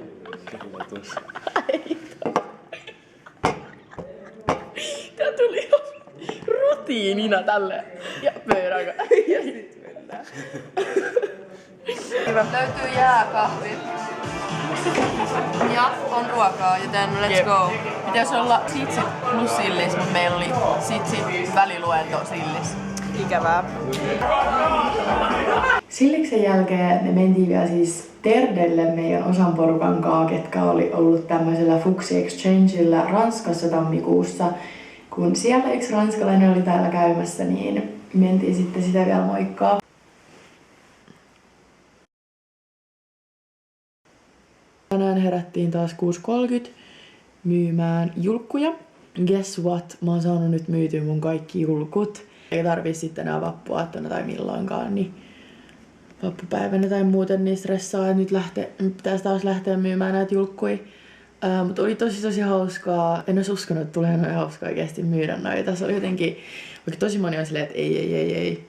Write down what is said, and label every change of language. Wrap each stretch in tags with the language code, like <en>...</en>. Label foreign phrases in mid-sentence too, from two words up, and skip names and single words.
<fi>Tää tuli ihan rutiinina tälle. Ja pöydän. Ja sit mennään. Hyvä. Löytyy jääkahvit. Ja on ruokaa, joten</fi> <en>let's go.</en> <fi>Pitäis olla sitsit plus sillis, mutta meillä oli sitsit väliluento sillis. Ikävää. Silliksen jälkeen me mentiin vielä siis Terdelle meidän osan porukan kaa, ketkä oli ollut tämmöisellä Fuxi Exchangeillä Ranskassa tammikuussa. Kun siellä yksi ranskalainen oli täällä käymässä, niin mentiin sitten sitä vielä moikkaa. Tänään herättiin taas 6.30 myymään julkkuja.</fi> <en>Guess what?</en> <fi>Mä oon saanut nyt myytyä mun kaikki julkut. Ei tarvii sitten enää vappuaattona tai milloinkaan, niin vappupäivänä tai muuten niin stressaa, että nyt pitäisi taas lähteä myymään näitä julkkuja. Mutta oli tosi hauskaa. En olisi uskonut, että tulee noin hauskaa oikeasti myydä noita. Se oli jotenkin, vaikka tosi moni on silleen, että ei.</fi>